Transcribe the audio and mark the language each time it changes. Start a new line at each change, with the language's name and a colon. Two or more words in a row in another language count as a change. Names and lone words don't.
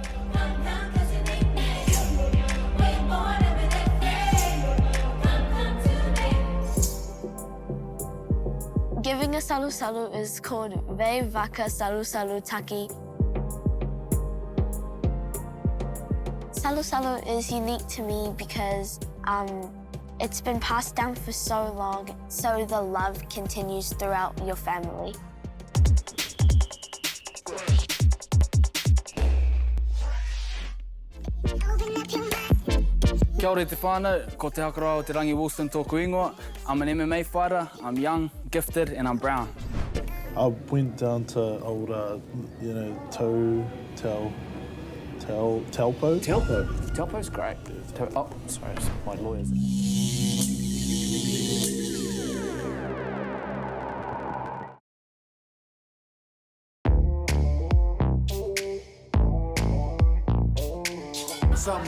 English: Giving a salusalu is called
Fijian: Vei Vaka Salusalu Taki.
English: Salusalu is unique to me because it's been passed down for so long, so the love continues throughout your family.
Māori: Kia ora te whānau, ko te Hakaraia o te rangi Wilson tōku ingoa.
English: I'm an MMA fighter, I'm young, gifted, and I'm brown. I went down to old, Taupo. Taupo's great. Oh, sorry, my lawyers. What's up?